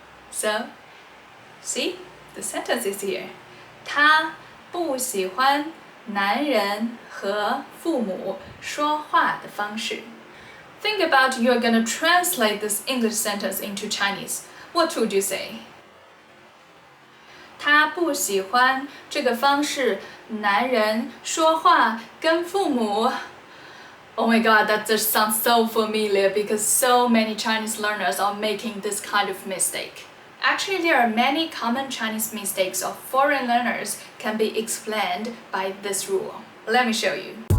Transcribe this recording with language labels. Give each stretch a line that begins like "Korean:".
English: So, see, the sentence is here.
Chinese: 他不喜欢男人和父母说话的方式。
English: Think about you're gonna translate this English sentence into Chinese. What would you say?
Chinese: 他不喜欢这个方式，男人说话跟父母。
English: Oh my god, that just sounds so familiar because so many Chinese learners are making this kind of mistake. Actually, there are many common Chinese mistakes of foreign learners can be explained by this rule. Let me show you.